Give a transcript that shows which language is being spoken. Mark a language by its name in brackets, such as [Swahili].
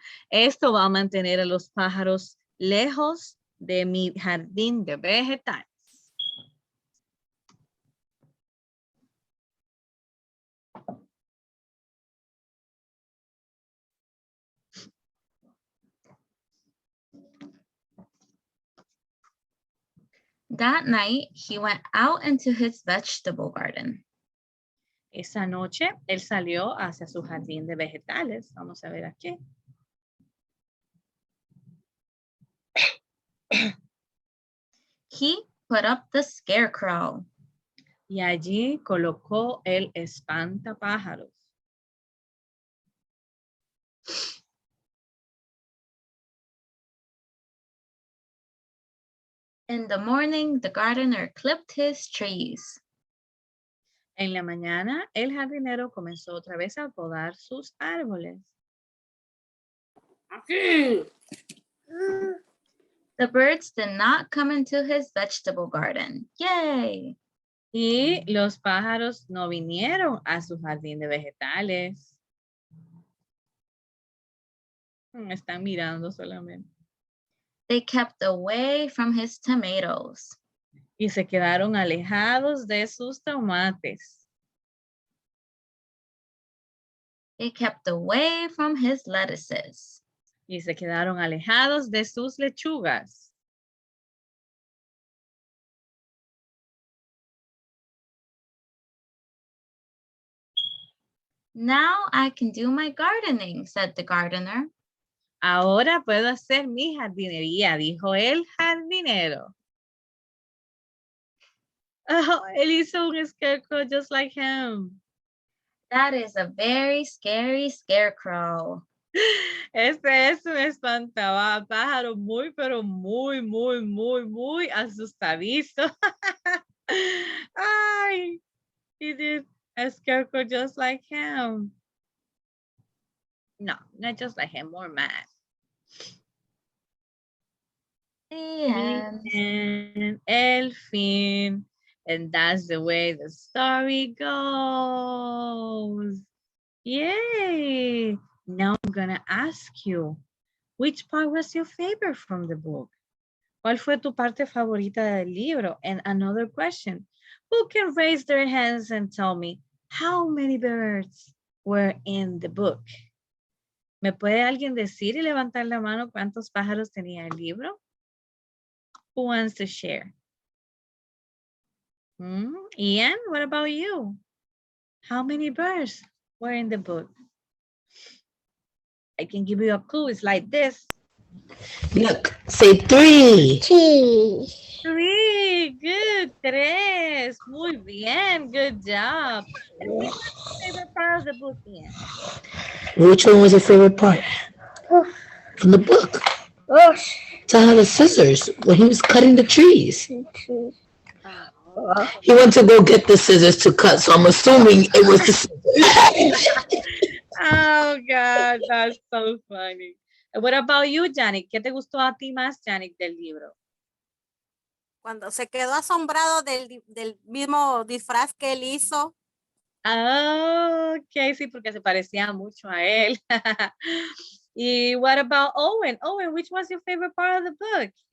[Spanish] Esto va a mantener a los pájaros lejos de mi jardín de vegetales. [English] That night, he went out into his vegetable garden. [Spanish] Esa noche él salió hacia su jardín de vegetales. Vamos a ver aquí. [English] He put up the scarecrow. [Spanish] Y allí colocó el espantapájaros. [English] In the morning, the gardener clipped his trees. [Spanish] En la mañana, el jardinero comenzó otra vez a podar sus árboles. Aquí. [English] The birds did not come into his vegetable garden. Yay! [Spanish] Y los pájaros no vinieron a su jardín de vegetales. Me están mirando solamente. [English] They kept away from his tomatoes. [Spanish] Y se quedaron alejados de sus tomates. [English] They kept away from his lettuces. [Spanish] Y se quedaron alejados de sus lechugas. [English] Now I can do my gardening, said the gardener. [Spanish] Ahora puedo hacer mi jardinería, dijo el jardinero. [English] Oh, [Spanish] él hizo un [English] scarecrow just like him. That is a very scary scarecrow. [Spanish] Este es un espantapájaro muy, pero muy, muy, muy, muy asustadizo. [English] Ay, he did a scarecrow just like him. No, not just like him, more mad. The end. [Spanish] And el fin. [English] And that's the way the story goes. Yay! Now I'm gonna ask you, which part was your favorite from the book? [Spanish] ¿Cuál fue tu parte favorita del libro? [English] And another question, who can raise their hands and tell me how many birds were in the book? [Spanish] ¿Me puede alguien decir y levantar la mano cuántos pájaros tenía el libro? [English] Who wants to share? Ian, what about you? How many birds were in the book? I can give you a clue. It's like this. Look, say 3. 3. 3. Good. 3. [Spanish] Muy bien. [English] Good job. Which was your favorite part of the book, Ian? Which one was your favorite part? From the book. Tell her the scissors when he was cutting the trees. He went to go get the scissors to cut, so I'm assuming it was the scissors. Oh, God, that's so funny. What about you, Janik? [Spanish] ¿Qué te gustó a ti más, Janik, del libro? Cuando se quedó asombrado del mismo disfraz que él hizo. Oh, ok, sí, porque se parecía mucho a él. [English] Y what about Owen? Owen, which was your favorite part of the book?